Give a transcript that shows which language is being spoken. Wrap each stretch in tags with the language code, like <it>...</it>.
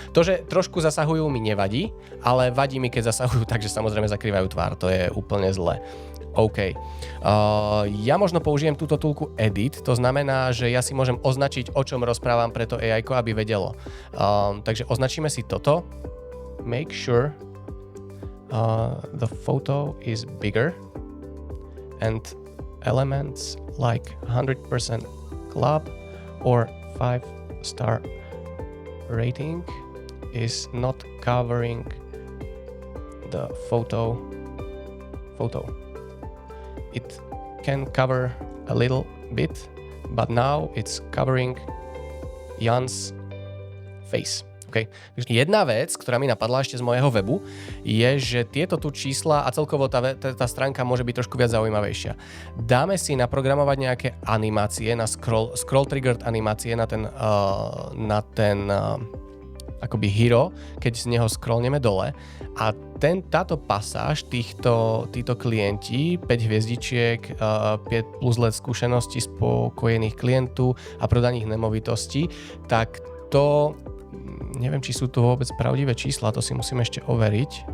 <sk>To, že trošku zasahujú, mi nevadí, ale vadí mi, keď zasahujú tak, že samozrejme zakrývajú tvár. To je úplne zle. OK. Ja možno použijem túto toolku Edit, to znamená, že ja si môžem označiť, o čom rozprávam pre to AI-ko, aby vedelo. Takže označíme si toto.</sk> <en>Make sure the photo is bigger and elements like 100% club or 5-star rating is not covering the photo. It can cover a little bit, but now it's covering Jan's face. Okay.</en> <sk>Jedna vec, ktorá mi napadla ešte z môjho webu, je, že tieto tu čísla a celkovo tá stránka môže byť trošku viac zaujímavejšia. Dáme si naprogramovať nejaké animácie, na scroll triggered animácie na ten akoby hero, keď z neho scrollneme dole a táto pasáž títo klienti, 5 hviezdičiek, 5 plus let skúseností spokojených klientov a prodaných nemovitostí, tak to neviem, či sú tu vôbec pravdivé čísla, to si musím ešte overiť.</sk>